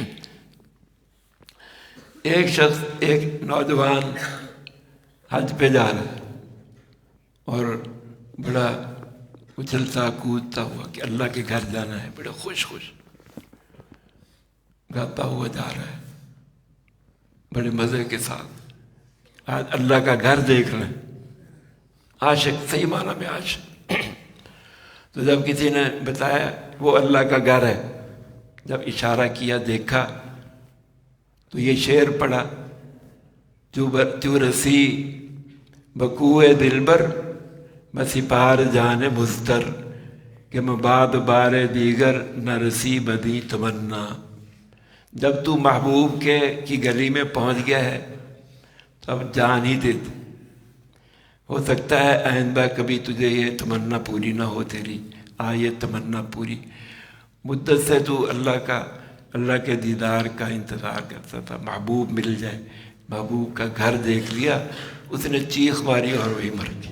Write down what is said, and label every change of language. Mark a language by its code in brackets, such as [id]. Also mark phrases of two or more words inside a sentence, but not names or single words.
[ur] ایک نوجوان حج پہ جا رہا ہے اور بڑا اچھلتا کودتا ہوا کہ اللہ کے گھر جانا ہے، بڑا خوش گاتا ہوا جا رہا ہے بڑے مزے کے ساتھ، آج اللہ کا گھر دیکھ رہے ہیں۔ عاشق، صحیح معنی میں عاشق۔ تو جب کسی نے بتایا وہ اللہ کا گھر ہے، جب اشارہ کیا دیکھا تو یہ شعر پڑھا، [fa] جو رسی بکوئے دلبر مسیپار جان مستر، کہ مباد بار دیگر نہ رسی بدی تمنا۔ [ur] جب تو محبوب کی گلی میں پہنچ گیا ہے تو اب جان ہی دے دے، ہو سکتا ہے آئندہ کبھی تجھے یہ تمنا پوری نہ ہو، تیری یہ تمنا پوری۔ مدت سے تو اللہ کے دیدار کا انتظار کرتا تھا، محبوب مل جائے، محبوب کا گھر دیکھ لیا، اس نے چیخ ماری اور وہی مر گئی۔